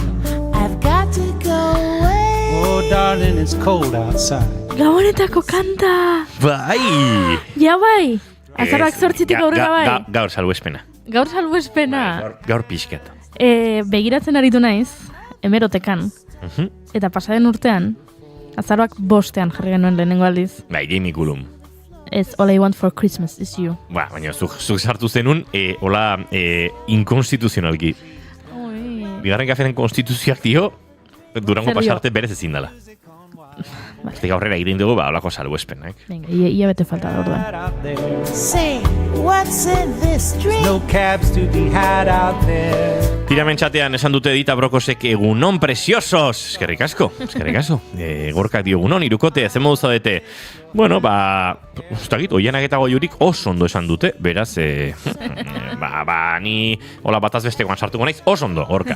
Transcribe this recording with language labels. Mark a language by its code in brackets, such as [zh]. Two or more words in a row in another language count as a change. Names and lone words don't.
[en] I've got to go away. Oh, darling, it's cold outside. [eu] Gabonetako kanta! Bai! Ja bai! Azaroak 8tik aurrera bai! Gaur salbuespena. Gaur salbuespena! Gaur pixkat. Begiratzen aritu naiz, hemerotekan, eta pasaden urtean, azaroak 5ean jarri genuen lehenengo aldiz. Bai, Jamie Cullum. Ez All I Want for Christmas is You. Baina zuk sartu zenun, hola inkonstituzionalki. Bigarren kafearen konstituzioak dio, Durango pasarte berez ezin dela. Este aurrera egiten dugu, holako salbuespenak. Venga, ia bete falta da orduan. [en] Say, what's in this dream? No cabs to be had out there. [eu] Tiramentxatean esan dute Dita Brokosek egunon preciosos. Eskerrik asko. Gorkak dio egunon, irukote, zen modu zaudete. Bueno, ustagit, oianak eta goiurik oso ondo esan dute, beraz, ni hola bataz bestekoan sartuko naiz, oso ondo, Gorka.